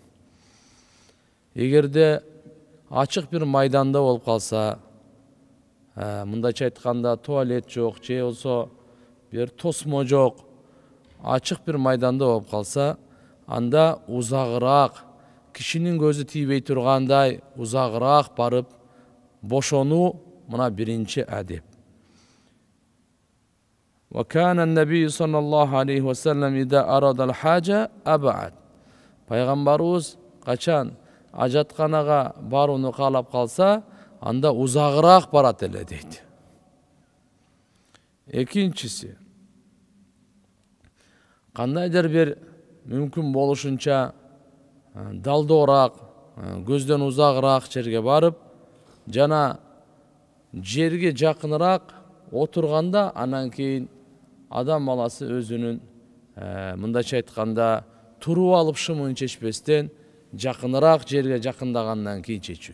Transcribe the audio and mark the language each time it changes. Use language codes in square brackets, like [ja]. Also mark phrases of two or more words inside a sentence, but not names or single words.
[ky] Эгерде ачык бир майданда болуп калса, мындайча айтканда туалет жок, же болсо бир тосмо жок, ачык бир майданда болуп калса, анда узагыраак, кишинин көзү тийбей тургандай узагыраак барып бошонуу мына биринчи адеп. [ar] وكان النبي صلى الله عليه وسلم إذا أراد الحاجة أبعد. [ky] Пайгамбарыбыз качан ажатканага барууну каалап калса, анда узагыраак барат эле дейт. Экинчиси, кандайдыр бир мүмкүн болушунча далдоораак, көздөн узагыраак жерге барып, жана жерге жакыныраак отурганда, анан кийин адам баласы өзүнүн мындайча айтканда туруп алып шымын чечпестен жакыныраак жерге жакындагандан кийин чечүү.